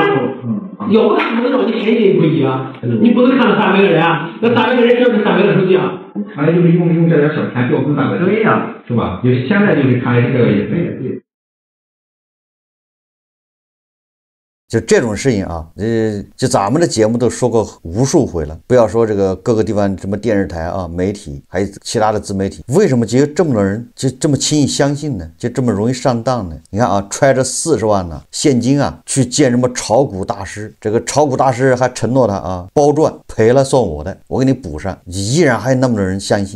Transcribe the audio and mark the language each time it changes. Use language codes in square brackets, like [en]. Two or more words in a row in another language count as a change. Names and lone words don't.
[zh] 有的不能让你天天不一样，你不能看300个人啊，那300个人只有这300个手机啊。反正就是用这点小钱调更300个。对呀，是吧？就现在就是看来这个也对。就这种事情啊，就咱们的节目都说过无数回了，不要说这个各个地方什麼電視台啊、媒體，還有其他的自媒體，為什麼就有這麼多人就這麼輕易相信呢？就這麼容易上當呢？你看啊，揣着40萬呢現金啊去見什麼炒股大師，這個炒股大師還承諾他啊包賺，賠了算我的，我給你補上，依然還有那麼多人相信。